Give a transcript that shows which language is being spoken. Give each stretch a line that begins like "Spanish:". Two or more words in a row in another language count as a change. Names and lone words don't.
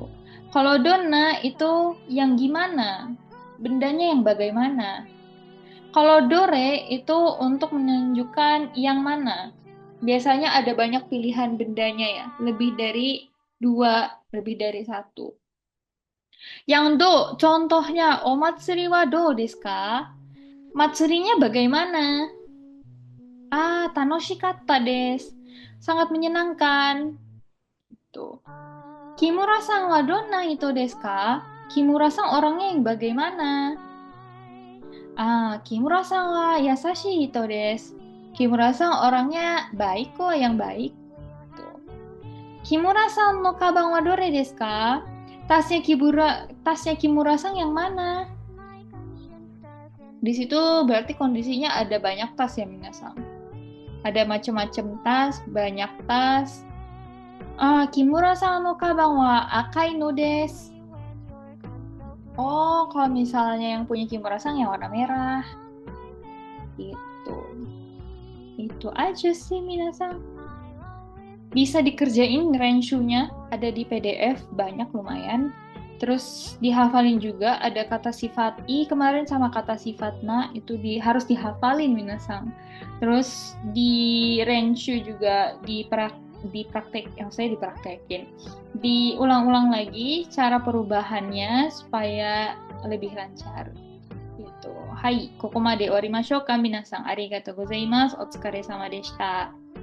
Indonesian: Kalau donna itu yang gimana, bendanya yang bagaimana. Kalau dore itu untuk menunjukkan yang mana. Biasanya ada banyak pilihan bendanya ya, lebih dari dua, lebih dari satu. Yang do, contohnya,
Japanese: お祭りはどうですか?
Indonesian: Matsurinya bagaimana? Ah,
Japanese: 楽しかったです.
Indonesian: Sangat menyenangkan. Tuh.
Japanese: Kimuraさんはどんな人ですか?
Indonesian: Kimura-san orangnya yang bagaimana?
Japanese: あ、Kimuraさんは優しい人です.
Indonesian: Kimura-san orangnya baik kok, yang baik. Tuh.
Japanese: Kimuraさんのかばんはどれですか?
Indonesian: Tasnya Kimura-san yang mana? Di situ berarti kondisinya ada banyak tas ya minasang. Ada macam-macam tas, banyak tas.
Japanese: あ、Kimuraさんのかばんは赤いのです.
Indonesian: Oh, kalau misalnya yang punya Kimura-san yang warna merah. Itu. Itu aja sih minasang. Bisa dikerjain range-nya, ada di PDF, banyak lumayan. Terus dihafalin juga, ada kata sifat i kemarin sama kata sifat na, itu harus dihafalin minasang. Terus di range juga dipraktek, yang saya dipraktekin. Diulang-ulang lagi cara perubahannya supaya lebih lancar. Gitu.
Japanese: Hai, ここまで終わりましょうか皆さん。ありがとうございます。お疲れ様でした。